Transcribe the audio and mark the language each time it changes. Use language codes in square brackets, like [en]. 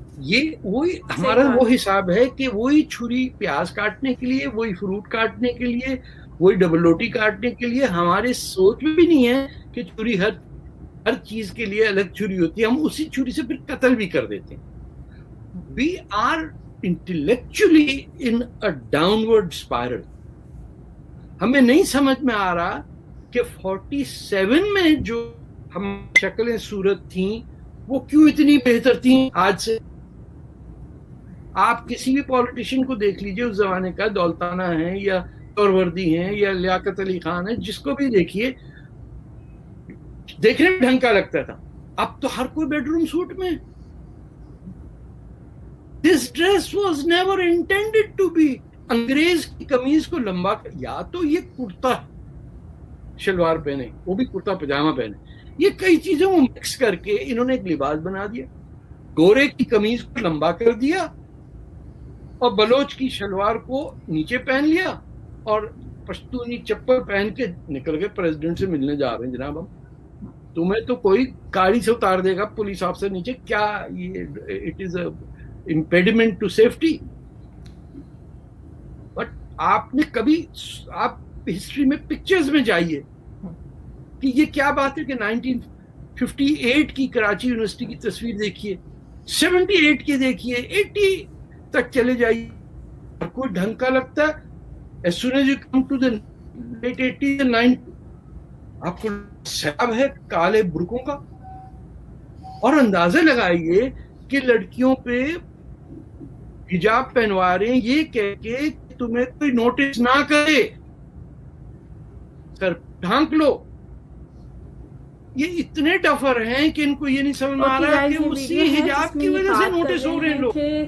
[ur] یہ وہی ہمارا وہ حساب ہے کہ وہی چھری پیاز کاٹنے کے لیے, وہی فروٹ کاٹنے کے لیے, وہی ڈبل روٹی کاٹنے کے لیے. ہمارے سوچ میں بھی نہیں ہے کہ چھری ہر چیز کے لیے الگ چھری ہوتی ہے, ہم اسی چھری سے پھر قتل بھی کر دیتے ہیں. [en] We are intellectually in a downward spiral. [ur] ہمیں نہیں سمجھ میں آ رہا کہ 47 میں جو ہم شکلیں صورت تھیں وہ کیوں اتنی بہتر تھیں آج سے. آپ کسی بھی پولیٹیشین کو دیکھ لیجئے اس زمانے کا, دولتانہ ہیں یا توروردی ہیں یا لیاقت علی خان ہیں, جس کو بھی دیکھیے دیکھنے میں ڈھنگ کا لگتا تھا. اب تو ہر کوئی بیڈ روم سوٹ میں. [en] This dress was never intended to be. [ur] انگریز کی قمیض کو لمبا, یا تو یہ کرتا شلوار پہنے, وہ بھی کرتا پجامہ پہنے, یہ کئی چیزیں وہ مکس کر کے انہوں نے ایک لباس بنا دیا. گورے کی قمیض کو لمبا کر دیا اور بلوچ کی شلوار کو نیچے پہن لیا اور پشتونی چپل پہن کے نکل گئے پریزیڈنٹ سے ملنے جا رہے ہیں. جناب ہم تمہیں تو کوئی گاڑی سے اتار دے گا پولیس آفیسر نیچے, کیا یہ [en] It is a impediment to safety. [ur] But آپ نے کبھی, آپ ہسٹری میں پکچرز میں جائیے کہ یہ کیا بات ہے کہ 1958 کی کراچی یونیورسٹی کی تصویر دیکھیے, 78 کی دیکھیے, 80 تک چلے جائیے, اور کوئی ڈھنگ کا لگتا ہے. [en] as soon as you come to the late 80s and 90s [ur] آپ کو سیلاب ہے کالے برقوں کا. اور اندازہ لگائیے کہ لڑکیوں پہ حجاب پہنوا رہے ہیں یہ کہہ کے تمہیں کوئی نوٹس نہ کرے, سر ڈھانک لو. یہ اتنے ڈفر ہیں کہ ان کو یہ نہیں سمجھ آ رہا کہ اسی حجاب کی وجہ سے نوٹس ہو رہے ہیں لوگ.